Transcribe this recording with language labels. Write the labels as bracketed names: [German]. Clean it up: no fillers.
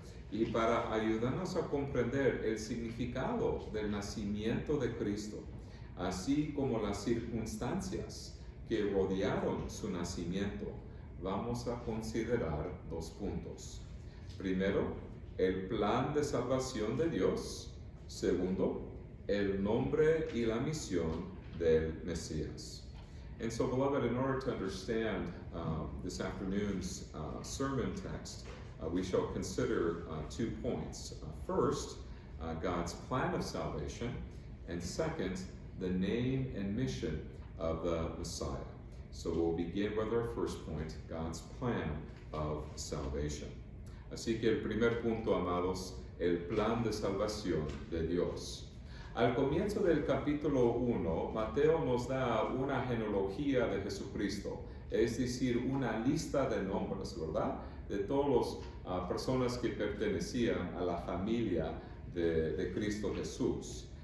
[Spanish] Y para ayudarnos a comprender el significado del nacimiento de Cristo, así como las circunstancias que rodearon su nacimiento, vamos a considerar 2 puntos. Primero, el plan de salvación de Dios. Segundo, el nombre y la misión del Mesías. [English] And so, beloved, in order to understand this afternoon's sermon text, we shall consider 2 points. First, God's plan of salvation, and second, the name and mission of the Messiah. So we'll begin with our first point, God's plan of salvation. [Spanish] Así que el primer punto, amados, el plan de salvación de Dios. Al comienzo del capítulo 1, Mateo nos da una genealogía de Jesucristo, es decir, una lista de nombres, ¿verdad?, de todas las personas que pertenecían a la familia de Cristo Jesús.